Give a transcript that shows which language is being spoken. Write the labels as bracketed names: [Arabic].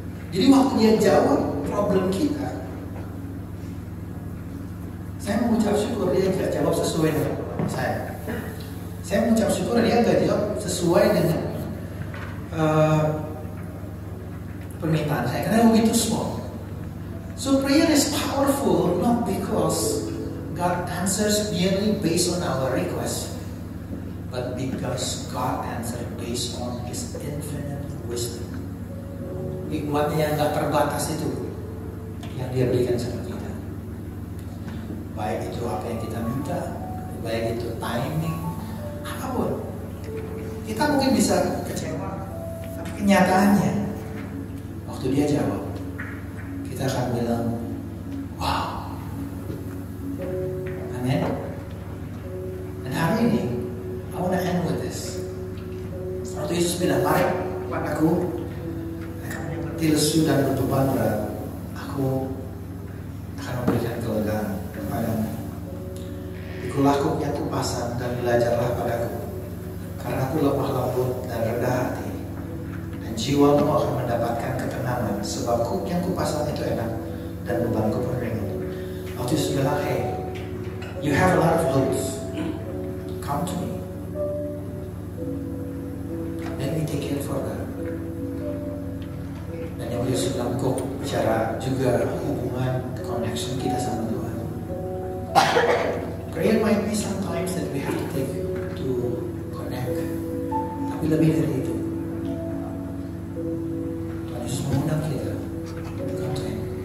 [Indonesian] Jadi waktu dia jawab problem kita, saya mengucap syukur dia tidak jawab sesuai dengan saya. Saya mengucap syukur dia nggak jawab sesuai dengan permintaan saya, karena begitu small. [English] So prayer is powerful not because God answers merely based on our request, but because God answers based on His infinite wisdom. [Indonesian] Hikmatnya yang nggak terbatas itu yang Dia berikan sama kita. Baik itu apa yang kita minta, baik itu timing, apapun. Kita mungkin bisa kecewa, tapi kenyataannya waktu dia jawab, kita akan bilang, wow, amin. Dan hari ini, [English] I want to end with this. [Indonesian] Waktu Yesus bilang, mari padaku, kamu yang berarti lesu dan berbeban berat, aku akan memberikan kelegaan kepadamu. Pikulah koknya kupasan dan belajarlah padaku, karena aku lemah lembut dan rendah hati, dan jiwamu akan mendapatkan ketenangan, sebab kuk yang kupasang itu enak dan bebanku pun ringan. Waktu Yesus bilang, [English] hey, you have a lot of loads, come to me, let me take care for that. [Indonesian] Dan yang Yesus bilang, kok bicara juga hubungan connection kita sama Tuhan. [English] Prayer might be sometimes that we have to take to connect, [Indonesian] tapi lebih dari itu, Tuhan Yesus mengundang kita [English] to come to Him.